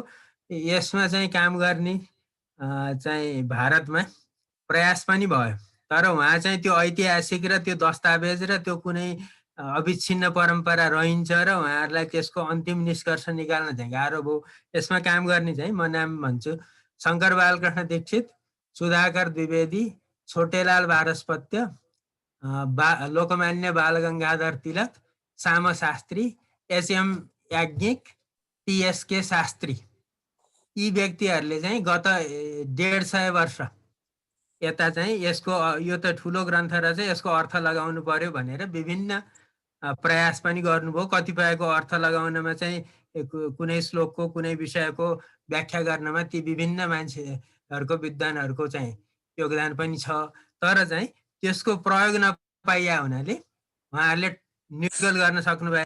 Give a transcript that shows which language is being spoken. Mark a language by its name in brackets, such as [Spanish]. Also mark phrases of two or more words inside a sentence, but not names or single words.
[Nepali] यसमा चाहिँ काम गर्ने चाहिँ भारतमा प्रयास पनि भयो, तर उहाँ चाहिँ त्यो ऐतिहासिक र त्यो दस्तावेज र त्यो कुनै अविच्छिन्न परम्परा रहन्छ र उहाँहरूलाई त्यसको अन्तिम निष्कर्ष निकाल्न चाहिँ गाह्रो भयो। यसमा काम गर्ने चाहिँ म नाम भन्छु शङ्कर बालकृष्ण दीक्षित, सुधाकर द्विवेदी, छोटेलाल वारस्पत्य, लोकमान्य बालगङ्गाधर तिलक, साम शास्त्री, एसएम याज्ञिक, टीएसके शास्त्री, यी व्यक्तिहरूले चाहिँ गत 150 वर्ष यता चाहिँ यसको यो त ठुलो ग्रन्थ र चाहिँ यसको अर्थ लगाउनु पर्यो भनेर विभिन्न प्रयास पनि गर्नुभयो। कतिपयको अर्थ लगाउनमा चाहिँ कुनै श्लोकको कुनै विषयको व्याख्या गर्नमा ती विभिन्न मान्छेहरूको विद्वानहरूको चाहिँ योगदान पनि छ, तर चाहिँ त्यसको प्रयोग नपाइया हुनाले उहाँहरूले निर्गल गर्न सक्नु भएन।